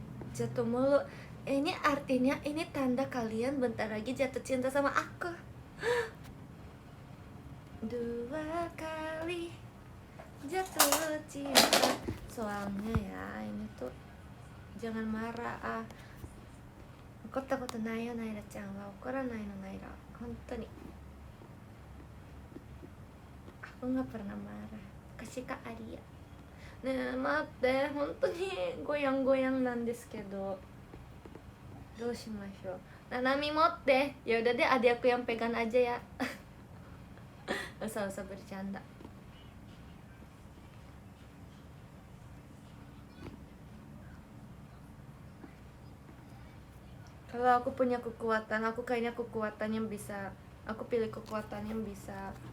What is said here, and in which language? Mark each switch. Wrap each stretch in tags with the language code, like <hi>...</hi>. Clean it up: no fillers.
<id>Jatuh mulu. Ini artinya, ini tanda kalian bentar lagi jatuh cinta sama aku. 2 kali jatuh cinta. Soalnya ya, ini tuh jangan marah.</id> <ja>怒ったことないよナイラちゃんは。怒らないのナイラ、本当に。</ja> <id>Aku nggak pernah marah. Kasih Kak Aria. Nah, maaf deh,</id> <ja>本当に</ja> <id>goyang-goyang</id> <ja>なんですけど。どうしましょう。Nanami motte.</ja> <id>Ya udah deh, adik aku yang pegang aja ya. Usah bercanda. Kalau aku punya kekuatan, aku kayaknya kekuatan yang bisa, aku pilih kekuatan yang bisa.</id>